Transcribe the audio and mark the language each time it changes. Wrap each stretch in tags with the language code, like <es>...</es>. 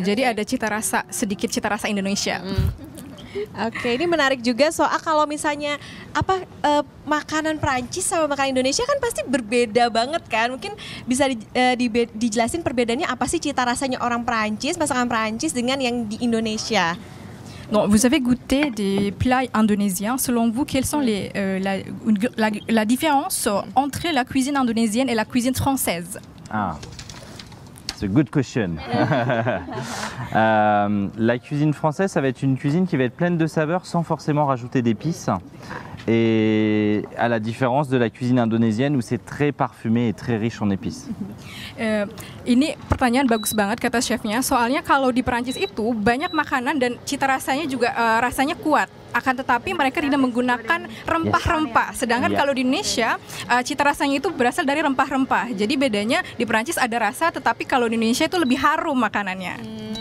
<id>Jadi ada sedikit cita rasa Indonesia. Oke, ini menarik juga soal kalau misalnya makanan Prancis sama makanan Indonesia kan pasti berbeda banget kan. Mungkin bisa dijelasin perbedaannya apa sih cita rasanya orang Prancis, masakan Prancis dengan yang di Indonesia.</id> <fr>Donc, vous avez goûté des plats indonésiens. Selon vous, quelles sont la différence entre la cuisine indonésienne et la cuisine française?</fr> <en>C'est a good question.</en> <fr>La cuisine française, ça va être une cuisine qui va être pleine de saveurs sans forcément rajouter d'épices. Et à la différence de la cuisine indonésienne où c'est très parfumé et très riche en épices.</fr> <id>Ini pertanyaan bagus banget kata chefnya. Soalnya kalau di Perancis itu banyak makanan dan cita rasanya juga rasanya kuat. Akan tetapi mereka tidak menggunakan rempah-rempah. Sedangkan kalau di Indonesia cita rasanya itu berasal dari rempah-rempah. Jadi bedanya di Perancis ada rasa, tetapi kalau di Indonesia itu lebih harum makanannya.</id>